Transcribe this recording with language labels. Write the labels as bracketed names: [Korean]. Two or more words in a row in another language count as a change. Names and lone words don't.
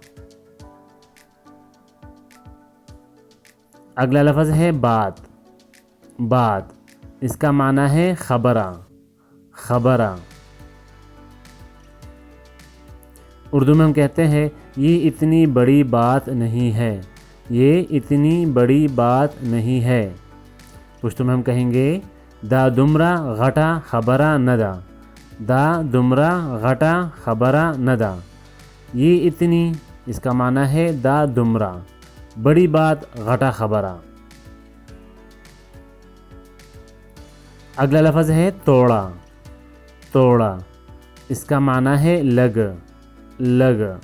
[Urdu] اگلا لفظ ہے بات، بات، اس کا معنی ہے خبرہ، خبرہ۔ اردو میں ہم کہتے ہیں یہ اتنی بڑی بات نہیں ہے، یہ اتنی بڑی بات نہیں ہے۔ پشتو میں ہم کہیں گے [Pashto] دا دمرا غٹا خبرہ ندا، دا دمرا غٹا خبرہ ندا۔ [Urdu] یہ اتنی، اس کا معنی ہے [Pashto] دا دمرا، [Urdu] بڑی بات [Pashto] غٹا خبرہ۔ [Urdu] اگلا لفظ ہے توڑا، توڑا، اس کا معنی ہے لگ، لگ۔